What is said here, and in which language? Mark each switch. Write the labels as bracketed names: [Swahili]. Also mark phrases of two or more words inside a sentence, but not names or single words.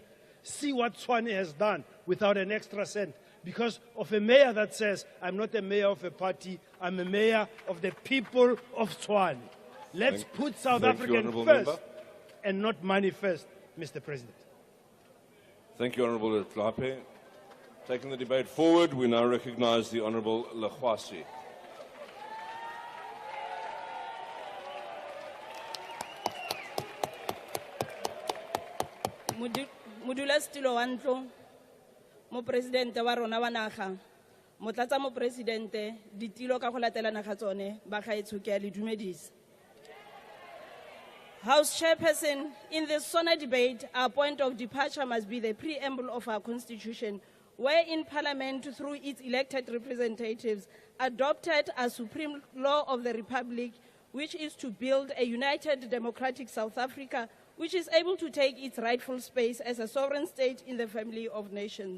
[English] See what Tshwane has done without an extra cent because of a mayor that says, I'm not a mayor of a party, I'm a mayor of the people of Tshwane. Let's put South African first and not money first, Mr. President. Thank you, Honourable Tlape. Taking the debate forward, we now recognize the Honourable Lekhwasi. [Tswana] Modulasetulo wa ntlo, Mopresidente wa rona wa naga, Motlatsa Mopresidente, ditilo ka go latelana ga tsone, ba gaetsho ke a le dumedisa. [English] House Chairperson, in the SONA debate, our point of departure must be the preamble of our Constitution, wherein Parliament, through its elected representatives, adopted a supreme law of the Republic, which is to build a united democratic South Africa, which is able to take its rightful space as a sovereign state in the family of nations.